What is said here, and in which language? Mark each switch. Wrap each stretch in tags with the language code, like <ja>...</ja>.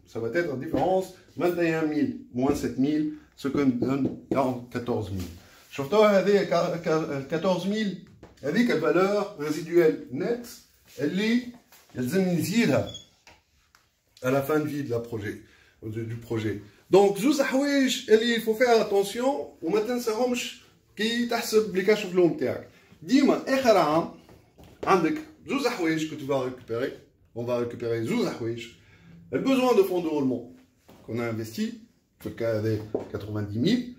<fr>Ça va être la différence 21 000 moins 7 000, ce qui donne 14 000.</fr> <ar>شفتوها هذه 14 000 هذيك الفالور</ar> <fr>résiduelle nette</fr> <ar>اللي يلزمني نزيدها</ar> <fr>à la fin de vie de la projet, du projet.</fr> <ar>Donc زوز حوايج اللي</ar> <fr>faut faire attention</fr> <ar>وما تنساهمش كي تحسب لي كاش فلو نتاعك. ديما اخر عام عندك زوز حوايج</ar> <fr>que tu vas récupérer. On va récupérer</fr> <ar>زوز حوايج.</ar> <fr>Le besoin de fonds de roulement qu'on a investi,</fr> <ar>في الكا هذا</ar> <fr>90 000.</fr>